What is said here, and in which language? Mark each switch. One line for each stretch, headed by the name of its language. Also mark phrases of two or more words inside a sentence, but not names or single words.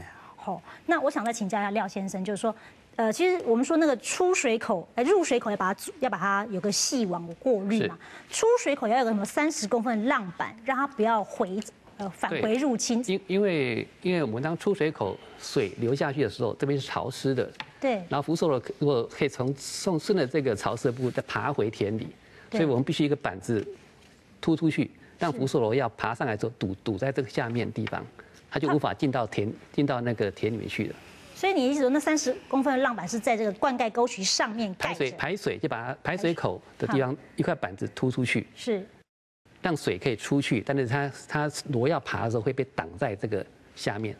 Chinese: 好，那我想再請教一下廖先生，就是說，其實我們說那個出水口，入水口要把它有個細網過濾嘛，出水口要有個什麼30公分的浪板，讓它不要返回入侵。因為我們當出水口水流下去的時候，這邊是潮濕的，對，然後福壽螺如果可以順着這個潮濕的部分再爬回田裡。所以我們必須一個板子突出去，讓福壽螺要爬上來之後堵在這個下面地方，它就無法進到那個田裡面去了。所以你意思說，那30公分的浪板是在這個灌溉溝渠上面蓋着？排水就把它排水口的地方一塊板子突出去，是讓水可以出去，但是它螺要爬的時候會被擋在這個下面。